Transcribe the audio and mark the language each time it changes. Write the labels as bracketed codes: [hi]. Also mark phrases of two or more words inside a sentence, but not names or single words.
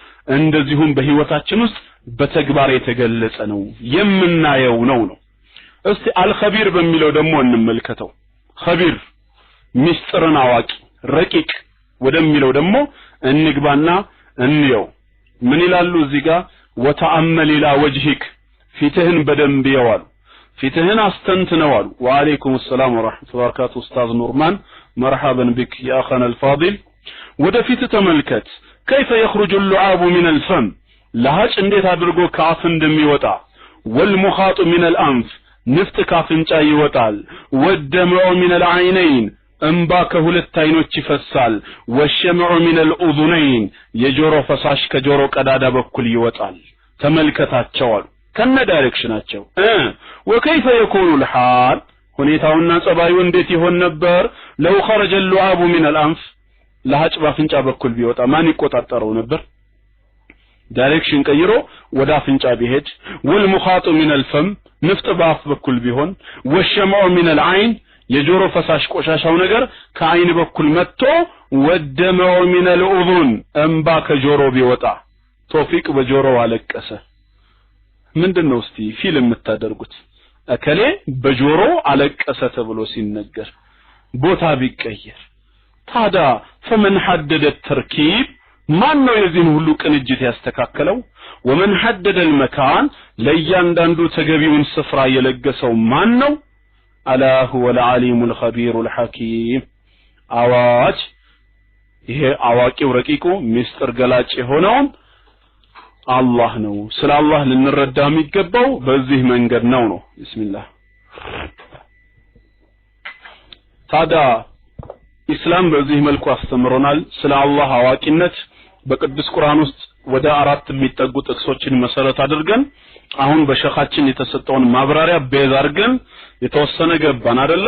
[am] እንደዚሁም በህይወታችን ውስጥ በተግባር የተገለጸ ነው የምናየው ነው። እስቲ አልኸቢር በሚለው ደግሞ እንመልከተው። ኸቢር ሚስጥርን አዋቂ ረቂቅ ወደሚለው ደግሞ እንግባና እንየው። ምን ይላሉ እዚህ ጋር [ar] وتأمل إلى وجهك [am] ፊትህን በደንብ ያዋሉ ፊትህን አስተንትነዋሉ። [ar] وعليكم السلام ورحمة الله وبركاته أستاذ نورمان مرحبا بك يا أخانا الفاضل። [am] ወደፊት ተመልከት [ar] كيف يخرج اللعاب من الفم [am] ለሃጭ እንዴት አድርጎ ከአፍ እንደሚወጣ [ar] والمخاط من [am] الأنف ንፍጥ ካፍንጫ ይወጣል [ar] والدمع من العينين [am] እንባ ከሁለት አይኖች ይፈሳል [ar] والشمع من الأذنين [am] የጆሮ ፈሳሽ ከጆሮ ቀዳዳ በኩል ይወጣል። ተመልከታቸዋል ከነ ዳይሬክሽናቸው [ar] وكيف يكون الحال [am] ሁኔታውና ጸባዩ እንዴት ይሆን ነበር [ar] لو خرج اللعاب من الأنف [am] ለሃጭ ባፍንጫ በኩል ቢወጣ ማን ይቆጣጠረው ነበር? ዳይሬክሽን ቀይሮ ወደ አፍንጫ ቢሄድ [ar] والمخاط من الفم [am] ንፍጥ ባፍ በኩል ቢሆን [ar] والشمع من العين [am] የጆሮ ፈሳሽ ቆሻሻው ነገር ከአይን በኩል መጥቶ [ar] والدمع من الأذن [am] እንባ ከጆሮ ቢወጣ ቶፊቅ በጆሮ አለቀሰ። ምንድነው እስቲ ፊልም የምታደርጉት? እከሌ በጆሮ አለቀሰ ተብሎ ሲነገር ቦታ ቢቀየር ታዳ [ar] فمن حدد التركيب [am] ማን ነው የዚህን ሁሉ ቅንጅት ያስተካከለው? [ar] ومن حدد المكان [am] ለእያንዳንዱ ተገቢውን ስፍራ የለገሰው ማን ነው? አላ [ar] هو العليم الخبير الحكيم [am] አዋጅ ይሄ አዋቂው ረቂቁ ሚስጥር ገላጭ የሆነው አላህ ነው። ስለ አላህ ልንረዳ የሚገባው በዚህ መንገድ ነው። ቢስሚላህ ታዳ ኢስላም በዚህ መልኩ አስተምሮናል። ስለ አላህ አዋቂነት በቅዱስ ቁርአን ውስጥ ወደ 4 የሚጠጉ ጥቅሶችን መሰረት አድርገን አሁን በሸኻችን የተሰጠውን ማብራሪያ ቤዝ አድርገን የተወሰነ ገባን አይደለ?